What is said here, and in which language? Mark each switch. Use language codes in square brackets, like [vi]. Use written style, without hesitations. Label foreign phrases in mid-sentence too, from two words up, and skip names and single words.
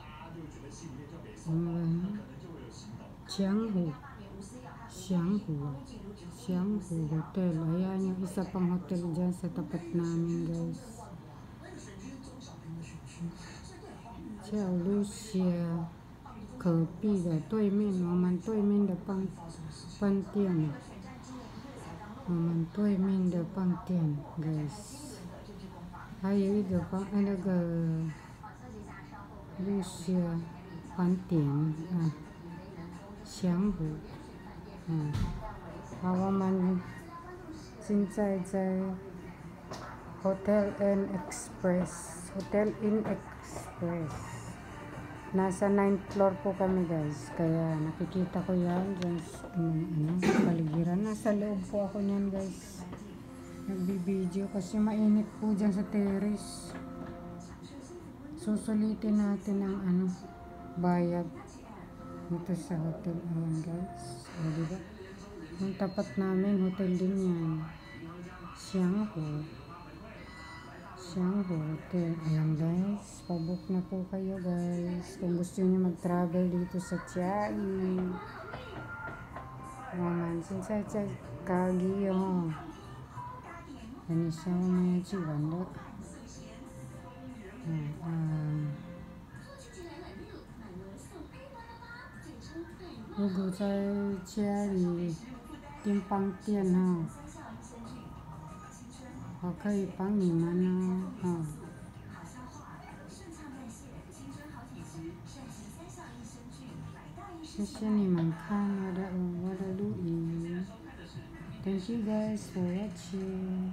[tl] Xianghu Hotel. Ayan yung isa pang hotel dyan sa tapat namin guys. [zh] Lucia 隔壁的对面，我们对面的饭店，我们对面的饭店 guys， 还有一个那个 Lucia 饭店祥湖，我们现在在 [tl] Hotel Inn Express。Nasa 9th floor po kami guys, kaya nakikita ko yan dyan sa paligiran. Nasa loob po ako niyan guys, nagbibideo kasi mainit po dyan sa terrace. Susulitin natin ang bayad dito sa hotel. Ayan guys, diba? Yung tapat namin hotel din yan, Xianghu Hotel. Ayan guys, pabook na po kayo guys kung gusto niyo mag-travel dito sa Chiai. [zh] 现在在咖喱哦，很香呢，去玩的。如果在家里订饭店我可以帮你们谢谢你们看我的录音。 [en] Thank you guys for watching.